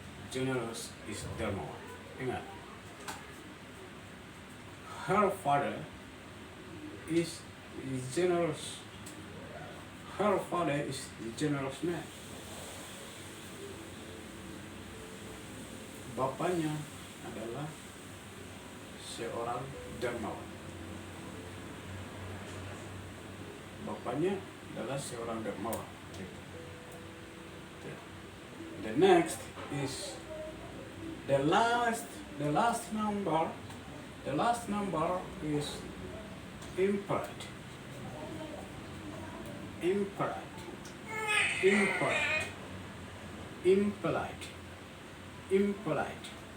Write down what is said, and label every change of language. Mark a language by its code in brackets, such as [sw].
[en] Generous is dermawan. [id] Ingat. [en] Her father is generous. Her father is a generous man. [id] Bapaknya adalah seorang dermawan. Bapaknya adalah seorang dermawan. [en] The next is the last number. The last number is impolite. Impolite. Impolite. Impolite. Impolite.